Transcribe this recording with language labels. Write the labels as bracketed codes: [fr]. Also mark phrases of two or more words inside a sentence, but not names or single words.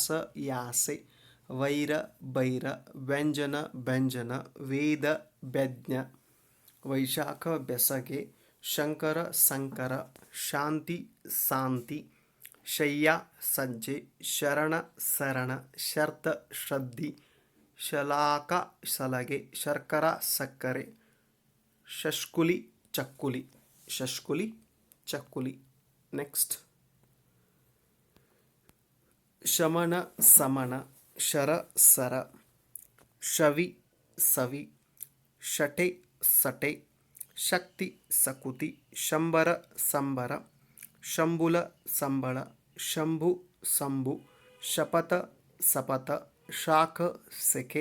[kn] ಯಾಸೆ ವೈರ ಬೈರ ವ್ಯಂಜನ ಭಂಜನ ವೇದ ಬೆಜ್ಞ ವೈಶಾಖ ಬೆಸಗೆ ಶಂಕರ ಸಂಕರ ಶಾಂತಿ ಸಾಂತಿ ಶಯ್ಯ ಸಜ್ಜೆ ಶರಣ ಸರಣ ಶರ್ತ ಶ್ರದ್ಧಿ ಶಲಾಕ ಸಲಗೆ ಶರ್ಕರ ಸಕ್ಕರೆ ಶಷ್ಕುಲಿ ಚಕ್ಕುಲಿ ಶಷ್ಕುಲಿ ಚಕ್ಕುಲಿ. ನೆಕ್ಸ್ಟ್ ಶಮನ ಸಮನ ಶರ ಸರ ಶವಿ ಸವಿ ಶಟೆ ಸಟೆ ಶಕ್ತಿ ಸಕುತಿ ಶಂಬರ ಸಂಬರ ಶಂಬುಲ ಸಂಬಳ ಶಂಭು ಸಂಭು ಶಪಥ ಸಪಥ ಶಾಖ ಸೆಕೆ